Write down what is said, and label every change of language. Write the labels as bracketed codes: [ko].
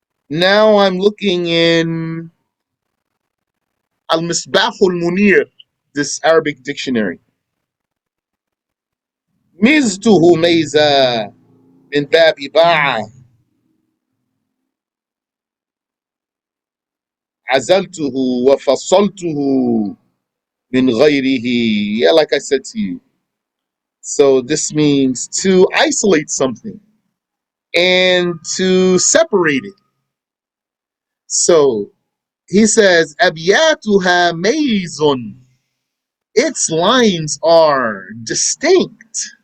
[en] Now I'm looking in Al-Misbah al-Munir, this Arabic dictionary. [ar] ميزته ميزة من باب باع عزلته وفصلته من غيره. [en] Yeah, like I said to you. So this means to isolate something and to separate it. So he says, [ar] أبياتها ميز. [en] Its lines are distinct.